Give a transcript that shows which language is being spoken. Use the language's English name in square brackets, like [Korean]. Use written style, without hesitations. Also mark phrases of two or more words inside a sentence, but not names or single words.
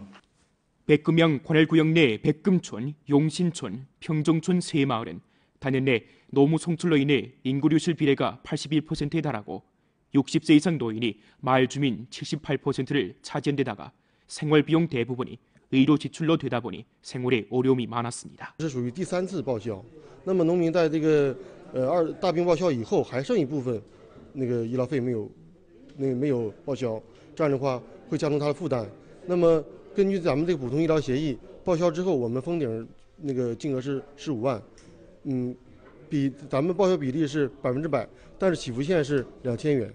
[Korean] 백금양 관할구역 내 백금촌, 용신촌, 평정촌 세 마을은 단연 내 노무 송출로 인해 인구류실 비례가 81%에 달하고 60세 이상 노인이 마을 주민 78%를 차지한 데다가 생활비용 대부분이 의료 지출로 되다 보니 생활에 어려움이 많았습니다. [Chinese] 这属于第3次报销，那么农民在这个大病报销以后，还剩一部分那个医疗费没有报销，这样的话会加重他的负担。那么根据咱们这个普通医疗协议，报销之后我们封顶那个金额是15万， 比咱们报销比例是100%，但是起步线是2000元。